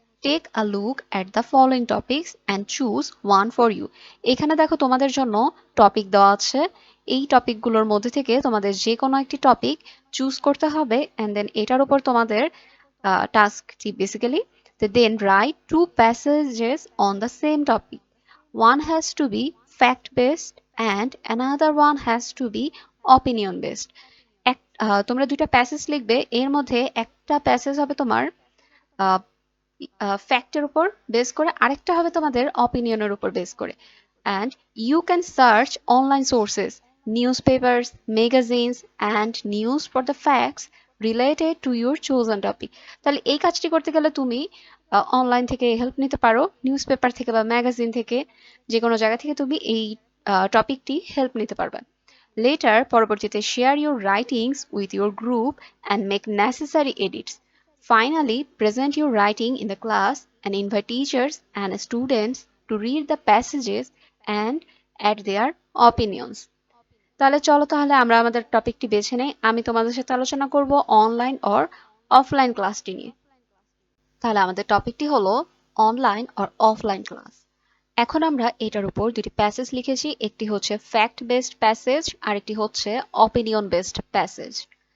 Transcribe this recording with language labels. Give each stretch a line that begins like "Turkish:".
English: Take a look at the following topics and choose one for you.
Bangla: এখানে দেখো তোমাদের জন্য টপিক দেওয়া আছে। এই টপিকগুলোর মধ্যে থেকে তোমাদের যে কোনো একটি টপিক চুজ করতে হবে, অ্যান্ড দেন এটার উপর তোমাদের টাস্কটি basically,
English: then write two passages on the same topic. One has to be fact based and another one has to be opinion based.
Bangla: তোমরা দুইটা প্যাসেজ লিখবে, এর মধ্যে একটা প্যাসেজ হবে তোমার ফ্যাক্টের উপর বেস করে, আরেকটা হবে তোমাদের অপিনিয়নের উপর বেস করে।
English: And you can search online sources, newspapers, magazines and news for the facts related to your chosen topic.
Bangla: তাহলে এই কাজটি করতে গেলে তুমি অনলাইন থেকে হেল্প নিতে পারো, নিউজ পেপার থেকে বা ম্যাগাজিন থেকে, যে কোনো জায়গা থেকে তুমি এই টপিকটি হেল্প নিতে পারবে।
English: Later, পরবর্তীতে, share your writings with your group and make necessary edits. Finally, present your writing in the class and invite teachers and students to read the passages and add their opinions.
Bangla: তাহলে চলো তাহলে আমরা আমাদের টপিকটি বেছে নেই। আমি তোমাদের সাথে আলোচনা করব অনলাইন অর অফলাইন ক্লাসটি নিয়ে। তাহলে আমাদের টপিকটি হলো অনলাইন অর অফলাইন ক্লাস। এখন আমরা এটার উপর দুটি প্যাসেজ লিখেছি, একটি হচ্ছে ফ্যাক্ট বেসড প্যাসেজ আর একটি হচ্ছে অপিনিয়ন বেসড প্যাসেজ।